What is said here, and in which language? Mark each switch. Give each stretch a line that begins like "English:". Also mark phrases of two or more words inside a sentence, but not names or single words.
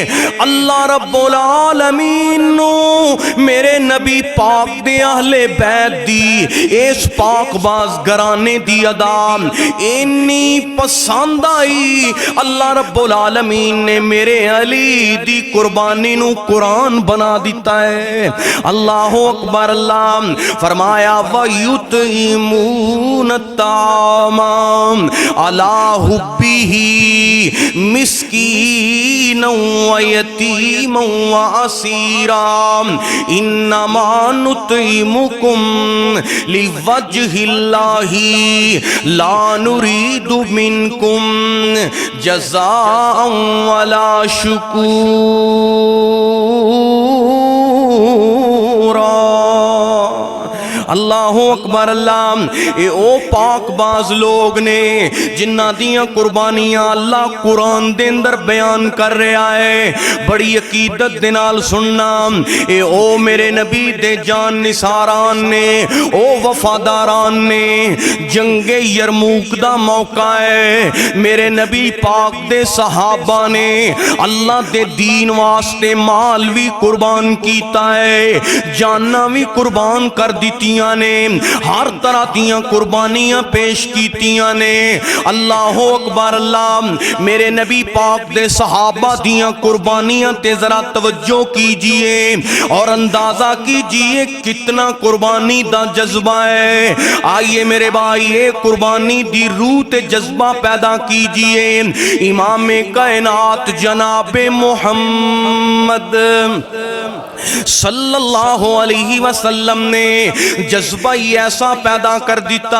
Arabic: اللہ رب العالمین
Punjabi: نو میرے نبی پاک دے اہل بیت دی اس پاک باز گرانے دی ادا انی پسند آئی،
Arabic: اللہ رب العالمین
Punjabi: نے میرے علی دی قربانی نو قرآن بنا دیتا ہے۔
Arabic: اللہ اکبر اللہ، فرمایا وَيُتْلُونَ يطعمون الطعام على حبه مسكينا ويتيما وأسيرا إنما نطعمكم لوجه الله لا نريد منكم جزاء ولا شكورا۔ اللہ اکبر۔
Punjabi: اللہ اے او پاک باز لوگ نے جنہاں دیاں قربانیاں اللہ قرآن دے اندر بیان کر رہا ہے، بڑی عقیدت دے نال سننا۔ اے او میرے نبی دے جان نثاران نے، او وفاداران نے، جنگ یرموک دا موقع ہے، میرے نبی پاک دے صحابہ نے اللہ دے دین واسطے مال بھی قربان کیتا ہے، جاناں بھی قربان کر دیتی نے، ہر طرح دیاں قربانیاں پیش کیتیاں نے۔
Arabic: اللہ اکبر۔
Punjabi: اللہ میرے نبی پاک دے صحابہ دیاں قربانیاں تے ذرا توجہ کیجئے اور اندازہ کیجئے کتنا قربانی دا جذبہ ہے۔ آئیے میرے بھائی قربانی دی روح تے جذبہ پیدا کیجئے۔ امام کائنات جناب محمد
Arabic: صلی اللہ علیہ وسلم
Punjabi: نے جذبہ ہی ایسا پیدا کر دیتا